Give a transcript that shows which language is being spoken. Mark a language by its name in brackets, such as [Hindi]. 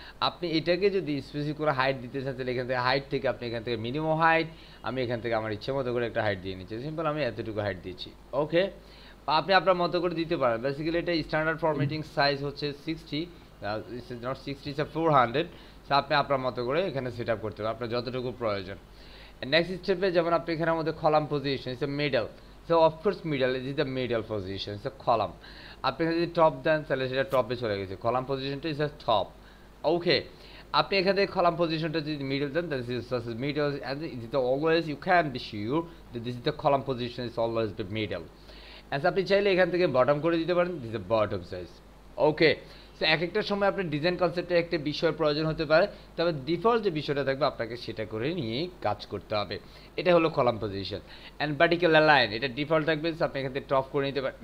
[Bangla] আপনি এটাকে যদি স্পেসিফিক করে হাইট দিতে চান তাহলে এখান থেকে হাইট থেকে আপনি এখান থেকে মিনিমাম হাইট, আমি এখান থেকে আমার ইচ্ছে মতো করে একটা হাইট দিয়ে নিচ্ছি, সিম্পল আমি এতটুকু হাইট দিচ্ছি। ওকে, আপনি আপনার মতো করে দিতে পারেন। বেসিক্যালি এটা স্ট্যান্ডার্ড ফরম্যাটিং সাইজ হচ্ছে 60, [English] It's not 60, it's 400। [Bangla] সো আপনি আপনার মতো করে এখানে সেট আপ করতে পারেন আপনার যতটুকু প্রয়োজন। নেক্সট স্টেপে যেমন আপনি এখানের মধ্যে column position, [English] It's a middle. So of course middle is the middle position, it's a column. [Bangla] আপনি যদি টপ দেন তাহলে সেটা টপে চলে গেছে, কলাম পজিশনটা ইজ আ টপ। ওকে, আপনি এখান থেকে কলাম পজিশনটা যদি মিডল দেন তাহলে [English] This is middle, and it is always you can be sure that this is the column position is always the middle. [Bangla] As আপনি চাইলে এখান থেকে বটম করে দিতে পারেন, [English] This is bottom size. [Bangla] Okay, so এক একটা সময় আপনার ডিজাইন কনসেপ্টে একটা বিষয়ের প্রয়োজন হতে পারে, তবে ডিফল্ট যে বিষয়টা থাকবে আপনাকে সেটা করে নিয়ে কাজ করতে হবে। এটা হলো column position. And vertical line, এটা ডিফল্ট থাকবে, আপনি এখান থেকে টপ করে নিতে পারেন।